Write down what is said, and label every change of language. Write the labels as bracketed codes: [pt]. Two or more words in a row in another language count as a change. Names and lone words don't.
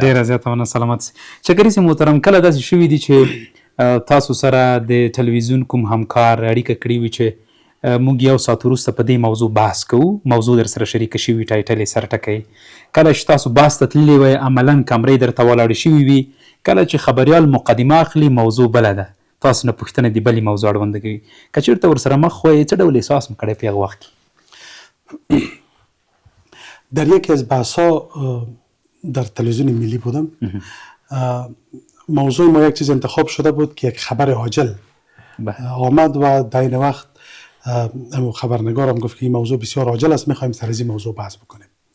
[ps] ډېره زیاته مننه سلامت چکري سي محترم کله داسې شوي دي چې تاسو سره د تلویزیون کوم همکار اړیکه کړې وي چې موږ یو ساعت وروسته په دې موضوع بحث کوو موضوع در سره شریکه شوي ټایټل یې سر ټکی کله چې تاسو بحث ته تللي وئ عملا کمرې درته ولاړې شوي وي کله چې خبریال مقدمه اخلي موضوع بله ده تاسو نه پوښتنه د بلې موضوع اړونده کوي که چېرته ورسره مخ وئ څه ډول احساس مو کړی په هغه وخت کې [fa] در یکی از بحث‌ها در تلویزیون ملی بودم موضوع ما یک چیز انتخاب شده بود که یک خبر عاجل آمد و در این وقت خبرنگارم گفت که این موضوع بسیار عاجل است میخوایم سر از این موضوع بحث بکنیم.